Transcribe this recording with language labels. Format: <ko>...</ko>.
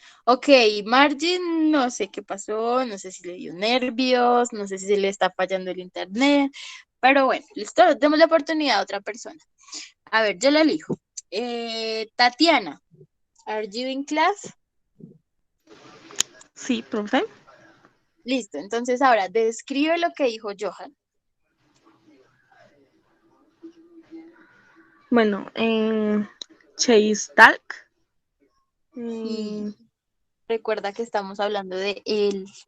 <es>Ok, Margie, no sé qué pasó, no sé si le dio nervios, no sé si se le está fallando el internet, pero bueno, listo, demos la oportunidad a otra persona. A ver, yo la elijo.</es> <en>Tatiana, are you in class?</en> <es>Sí, profe. Listo, entonces ahora describe lo que dijo Johan. Bueno, Chase Talk. Y recuerda que estamos hablando de él.</es>